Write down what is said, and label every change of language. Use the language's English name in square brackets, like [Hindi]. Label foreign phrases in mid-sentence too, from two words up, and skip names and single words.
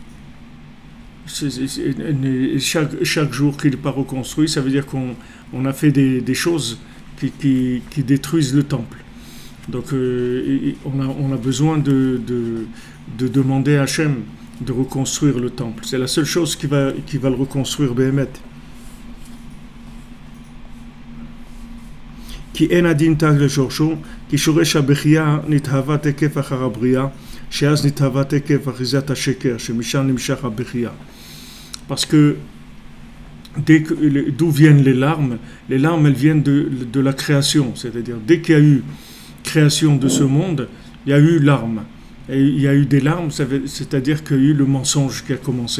[French] Chaque jour qu'il n'est pas reconstruit, ça veut dire qu'on a fait des choses qui détruisent le temple. Donc on a besoin de demander à Hachem de reconstruire le temple. C'est la seule chose qui va le reconstruire Béhémet. [Hebrew] כי אין הדין תג לשורשו, כי שורש הבכייה נתהווה תקף אחר הבריאה, שאז נתהווה תקף אחיזת השקר, שמשם נמשך הבכייה. [French] Parce que d'où viennent les larmes elles viennent de la création, c'est-à-dire dès qu'il y a eu création de ce monde, il y a eu larmes. Et il y a eu des larmes, c'est-à-dire qu'il y a eu le mensonge qui a commencé.